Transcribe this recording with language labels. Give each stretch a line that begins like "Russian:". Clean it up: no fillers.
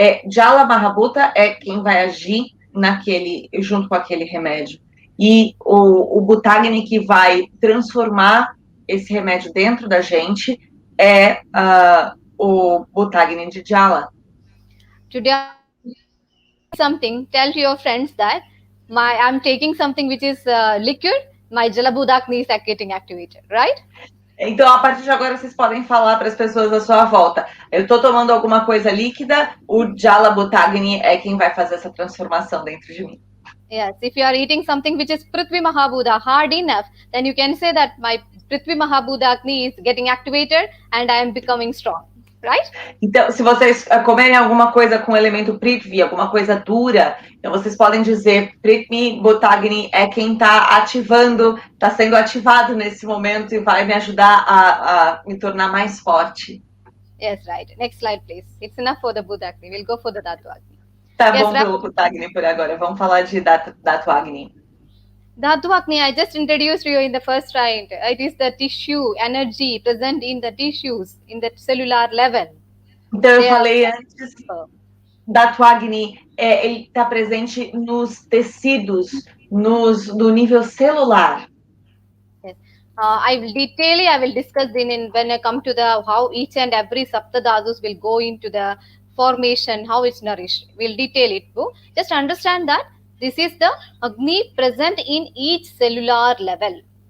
Portuguese: Jala Mahabhuta é quem vai agir junto com aquele remédio. E o Bhutagni que vai transformar esse remédio dentro da gente é o Bhutagni de Jala.
English: Today, tell to your friends that I'm taking something which is liquid, my Jala Bhutagni is getting activated, right?
Portuguese: Então, a partir de agora, vocês podem falar para as pessoas à sua volta. Eu estou tomando alguma coisa líquida, o Jala Bhutagni é quem vai fazer essa transformação dentro de mim.
English: Yes, if you are eating something which is Prithvi Mahabhuta hard enough, then you can say that my Prithvi Mahabhutagni is getting activated and I am becoming strong, right?
Portuguese: Então, se vocês comerem alguma coisa com elemento Prithvi, alguma coisa dura, então vocês podem dizer Prithvi Bhutagni é quem está ativando, está sendo ativado nesse momento e vai me ajudar a me tornar mais forte.
English: Yes, right. Next slide, please. It's enough for the Bhutagni. We'll go for the Dhatu Agni.
Portuguese: Tá bom pelo Bhutagni por agora. Vamos falar de Dhatu Agni.
English: Dhatu Agni, I just introduced you in the first slide. It is the tissue, energy present in the tissues, in the cellular level.
Portuguese: Então, eu falei antes, Dhatu Agni, ele está presente nos tecidos, no nível celular.
English: Yes. I will discuss when I come to how each and every Saptadhatus will go into the formation, how it's nourished. We'll detail it. Just understand that this is the Agni present in each cellular level.